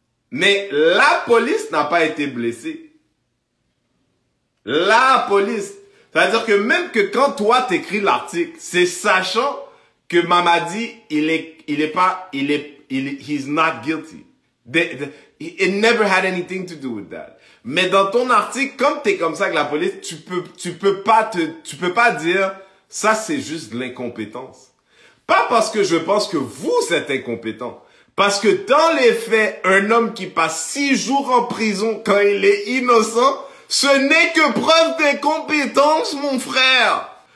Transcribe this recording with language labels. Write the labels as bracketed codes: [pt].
[fr] Mais la police n'a pas été blessée. La police. C'est-à-dire que même que quand toi t'écris l'article, c'est sachant que Mamadi, [en] he's not guilty. It never had anything to do with that. [fr] Mais dans ton article, comme t'es comme ça avec la police, tu peux pas dire, ça c'est juste de l'incompétence. Pas parce que je pense que vous êtes incompétent. Parce que dans les faits, un homme qui passe 6 jours en prison quand il est innocent, ce n'est que preuve d'incompétence, mon frère.